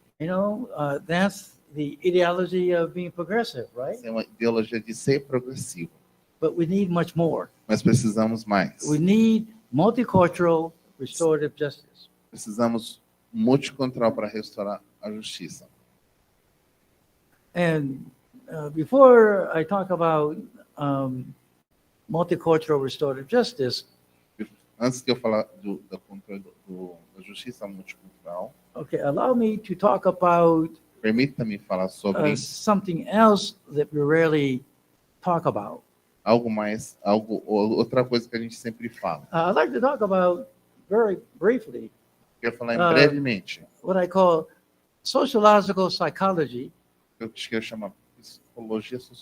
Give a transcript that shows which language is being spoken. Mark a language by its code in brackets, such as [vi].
[en] You know, that's the ideology of being progressive, right? [pt] Essa é uma ideologia de ser progressivo. [en] But we need much more. [pt] Mas precisamos mais. [en] We need multicultural restorative justice. [pt] Precisamos multicultural para restaurar a justiça. [en] And before I talk about multicultural restorative justice, [pt] Antes de eu falar do controle da justiça multicultural, [en] okay, allow me to talk about [pt] permita-me falar sobre [en] something else that we rarely talk about. [pt] outra coisa que a gente sempre fala. [en] I'd like to talk about very briefly [pt] Quero falar brevemente [en] what I call sociological psychology [pt] Eu quero chamar psicologia